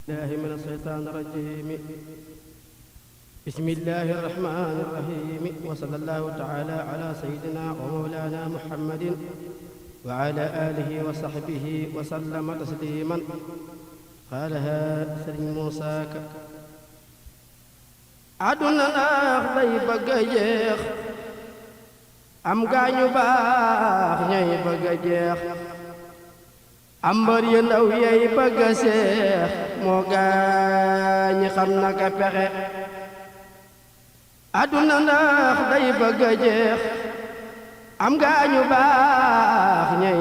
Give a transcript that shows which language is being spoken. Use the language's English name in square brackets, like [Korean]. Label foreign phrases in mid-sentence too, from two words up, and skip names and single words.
[Arabic] الله من الشيطان الرجيم بسم الله الرحمن الرحيم وصلى الله تعالى على سيدنا ومولانا محمد وعلى آله وصحبه وسلم تسليما قالها سيدنا موسى [Wolof] àdduna naax day bëgg a jeex am gaañu baax ñay bëgg a jeex am mbër yu ndaw yey bëgg a seex moo gaañi xam naka pexe àdduna naax day bëgg a jeex am gaañu baax ñay